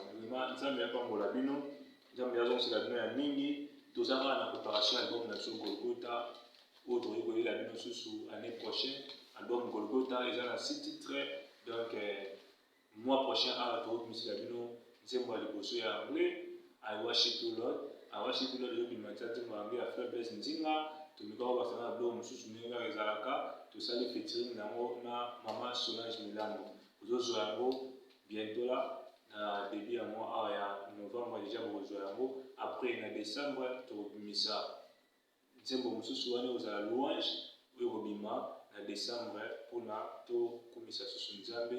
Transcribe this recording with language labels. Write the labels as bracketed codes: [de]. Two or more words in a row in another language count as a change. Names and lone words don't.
[ln] Vraiment Nzambe apambola bino. Nzambe azongisela bino ya mingi. Tozalaka na préparation album na biso Golgotha oyo tokoki koyela bino susu [fr] année prochaine. [ln] Album Golgotha eza na [fr] 6 titres donc mois prochain [ln] awa tokobimisela bino nzembo ya liboso ya anglais I worship you Lord. I worship you Lord ezobima tia nzembo ya anglais ya Frère Blaise Nzinga. Tomikaka basala na biloko mosusu ndenge kaka ezalaka tosali featuring nango na mama Solange Milambo. Ozozwa yango [fr] bientôt là [ln] na début ya mois awa ya novembre déjà bokozwa yango. Après na décembre tokobimisa nzembo mosusu wana ozala louange oyo kobima na décembre mpona tokumisa susu nzambe.